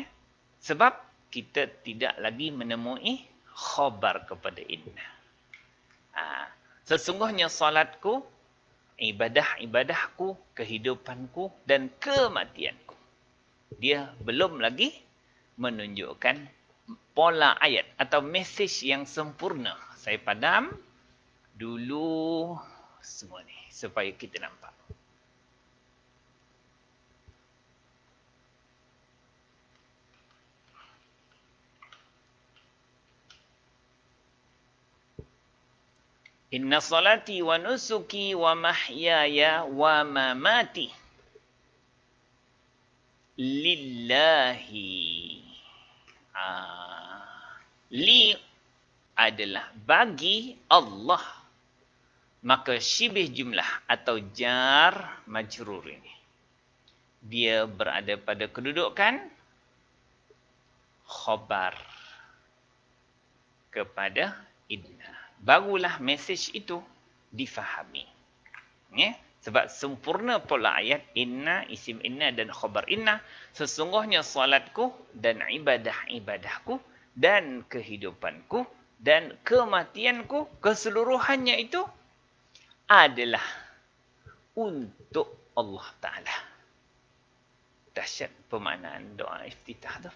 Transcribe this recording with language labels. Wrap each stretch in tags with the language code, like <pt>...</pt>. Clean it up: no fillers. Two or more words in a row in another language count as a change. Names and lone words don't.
<ms>Sebab kita tidak lagi menemui khabar kepada inna. Sesungguhnya salatku, ibadah-ibadahku, kehidupanku dan kematianku. Dia belum lagi menunjukkan pola ayat atau mesej yang sempurna. Saya padam dulu semua ni supaya kita nampak.</ms> <ar>إن صلاتي ونسكي ومحياي ومماتي لله.</ar> <ms>Li adalah bagi Allah. Maka syibih jumlah atau jar majrur ini, dia berada pada kedudukan khabar kepada inna. Barulah mesej itu difahami. Ya? Sebab sempurna pola ayat inna, isim inna dan khabar inna. Sesungguhnya salatku dan ibadah-ibadahku dan kehidupanku dan kematianku keseluruhannya itu adalah untuk Allah Ta'ala. Dahsyat pemaknaan doa iftitah tu.</ms>